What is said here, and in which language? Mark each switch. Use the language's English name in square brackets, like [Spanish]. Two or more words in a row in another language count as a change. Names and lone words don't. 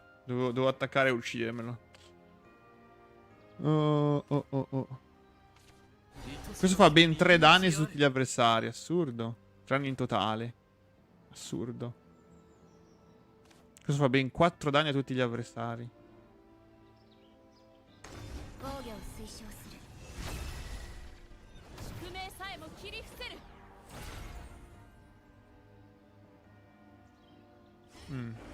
[Italian] Dovevo attaccare e uccidermelo. Oh, oh, oh, oh. Questo fa ben 3 danni su tutti gli avversari. Assurdo. 3 danni in totale. Assurdo. Questo fa ben 4 danni a tutti gli avversari. [Japanese] 防御を推奨する宿命さえも切り伏せる Mm.